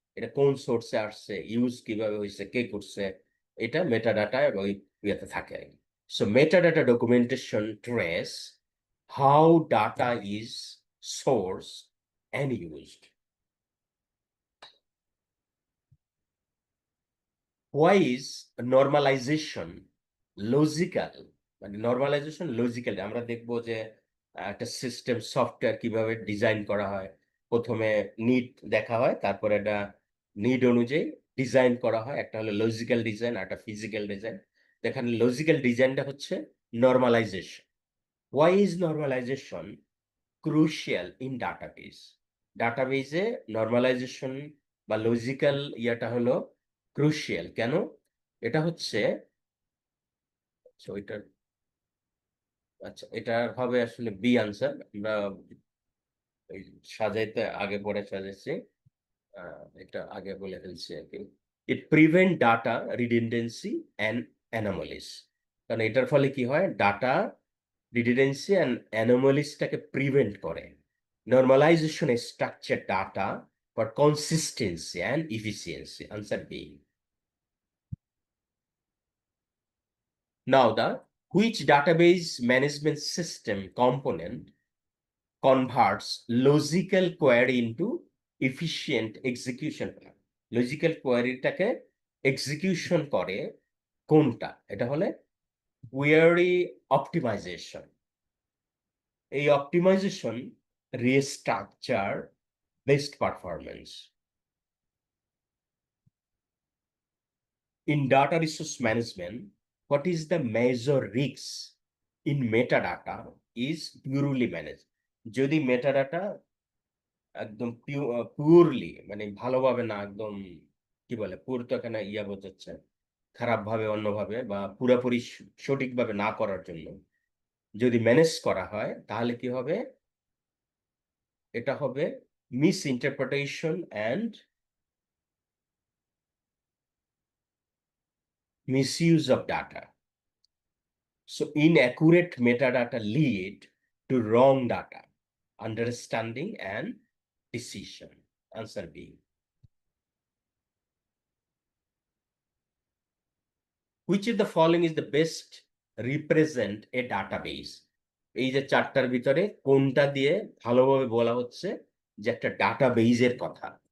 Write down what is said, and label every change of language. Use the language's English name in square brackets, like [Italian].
[Bangla] এটা কোন সোর্সে আসছে, ইউজ কিভাবে হয়েছে, কে করছে, এটা মেটা ডাটা এবং ইয়েতে থাকে। [English] So meta data documentation trace how data is sourced and used. Why is normalization logical? [Bangla] মানে নর্মালাইজেশন লজিক্যাল, আমরা দেখবো যে একটা সিস্টেম সফটওয়্যার কিভাবে ডিজাইন করা হয়। প্রথমে নিড দেখা হয়, তারপরে একটা নিড অনুযায়ী ডিজাইন করা হয়। একটা হলো লজিক্যাল ডিজাইন, একটা ফিজিক্যাল ডিজাইন। এখানে লজিক্যাল ডিজাইনটা হচ্ছে normalisation. [English] Why is normalisation crucial in database? [Bangla] ডাটাবেজে normalisation বা লজিক্যাল ইয়াটা হলো ক্রুশিয়াল কেন? এটা হচ্ছে, আচ্ছা ওইটার, আচ্ছা এটা হবে আসলে বি আনসার। আমরা এই সাজাইতে আগে পরে সাজাইছি, এটা আগে বলে ফেলছি আর কি। [English] It prevent data redundancy and anomalies. [Bangla] কারণ এটার ফলে কি হয়, ডাটা রিডেন্ডেন্সি অ্যান্ড অ্যানোমালিসটাকে প্রিভেন্ট করে। [English] Normalization structure data for consistency and efficiency, answer B. Now, the which database management system component converts logical query into efficient execution plan? [Bangla] Logical কোয়ারিটাকে execution করে কোনটা? এটা হলে কোয়ারি অপটিমাইজেশন। [English] এই optimization restructure best performance. In data resource management, what is the major risk in metadata is purely managed? [Bangla] যদি metadata একদম purely, মানে ভালোভাবে না, একদম কি বলে, পুর তো এখানে ইয়া বোঝাচ্ছে খারাপ ভাবে, অন্যভাবে বা পুরোপুরি সঠিকভাবে না করার জন্য যদি ম্যানেজ করা হয়, তাহলে কি হবে? এটা হবে [English] Misinterpretation and misuse of data. So inaccurate metadata lead to wrong data, understanding and decision. Answer B. Which of the following is the best represent a database? [Bangla] এই যে চারটার ভিতরে কোনটা দিয়ে ভালোভাবে বলা হচ্ছে যে একটা ডাটাবেজের কথা?